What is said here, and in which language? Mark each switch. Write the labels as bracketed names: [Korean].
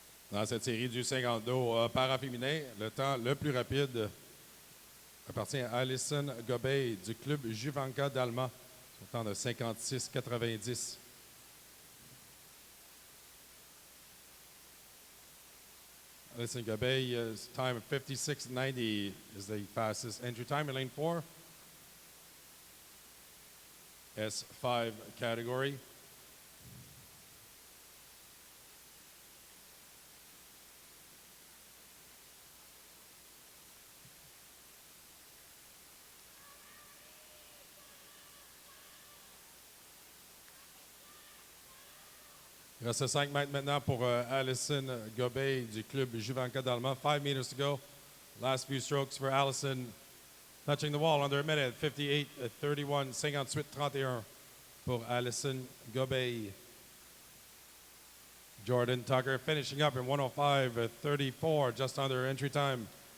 [French] Dans cette série du 50 dos para-féminin, le temps le plus rapide appartient à Alison Gobey du club Juvanka d'Alma, son temps de 56,90. [English] Alison Gobey's time of 56.90 is the fastest entry time in lane 4. S5 category. [French] Il reste 5 mètres maintenant pour Alison Gobey du club Juvanka d'Alma. [English] 5 meters to go. Last few strokes for Alison. Touching the wall under a minute. [French] 58-31, 58-31 pour Alison Gobey. [English] Jordan Tucker finishing up in 105-34, just under entry time.